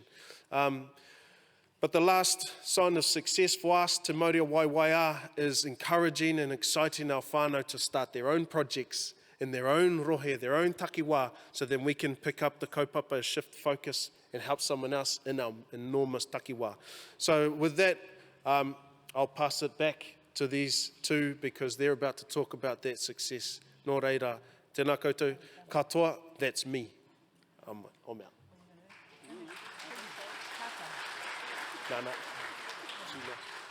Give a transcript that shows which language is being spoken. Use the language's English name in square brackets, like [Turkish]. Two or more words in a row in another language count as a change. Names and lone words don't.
[English] But the last sign of success for us, Te Māori of Waiwaiā, is encouraging and exciting our whānau to start their own projects in their own rohe, their own takiwā, so then we can pick up the kaupapa, shift focus, and help someone else in our enormous takiwā. So with that, I'll pass it back to these two because they're about to talk about that success. [Māori] Nō reira, tēnā koutou, katoa, [English] that's me. I'm out. Nana.